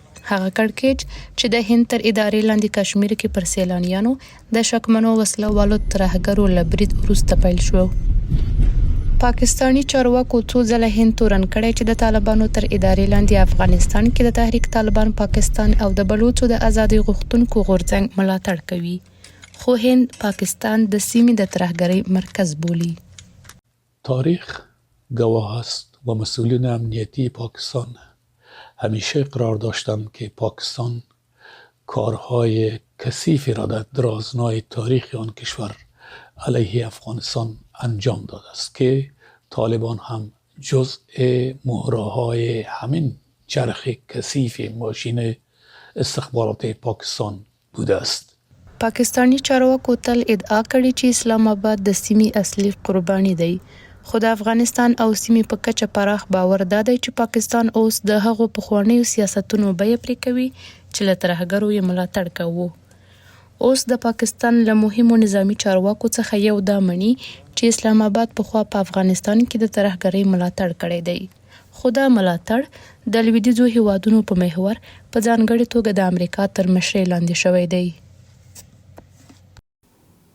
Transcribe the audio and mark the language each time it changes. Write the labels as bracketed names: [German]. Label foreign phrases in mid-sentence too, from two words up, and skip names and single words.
[Pashto] هغه کړکېچ چې د هند تر ادارې لاندې کشمیر کې پر سیلانیانو د شکمنو وسله والو ترهګرو له برید وروسته پیل شو. پاکستانی چارواکو څو ځله هند تورن کړی چې د طالبانو تر ادارې لاندې افغانستان کې د تحریک طالبان پاکستان او د بلوچو د ازادۍ غوښتونکو غورځنګ ملاتړ کوي، خو هند پاکستان د سیمې د ترهګرۍ مرکز بولي. [Persian] تاریخ گواه است و مسئولین امنیتی پاکستان همیشه اقرار داشتند که پاکستان کارهای کثیفی را در درازنای تاریخ آن کشور علیه افغانستان انجام داده است که طالبان هم جزء مهره‌های همین چرخ کثیف ماشین استخبارات پاکستان بوده است. [Pashto] پاکستانی چارواکو تل ادعا کړې چې اسلام آباد د سیمې اصلي قرباني دی، خو د افغانستان او سیمې په کچه پراخ باور دا دی چې پاکستان اوس د هغو پخوانیو سیاستونو بیه پرې کوي چې له ترهګرو یې ملاتړ کوو. اوس د پاکستان له مهمو نظامی چارواکو څخه یو دا مني چې اسلام آباد پخوا په افغانستان کې د ترهګرۍ ملاتړ کړی دی، خو دا ملاتړ د لویدیځو هیوادونو په محور په ځانګړې توګه د امریکا تر مشرۍ لاندې شوی دی.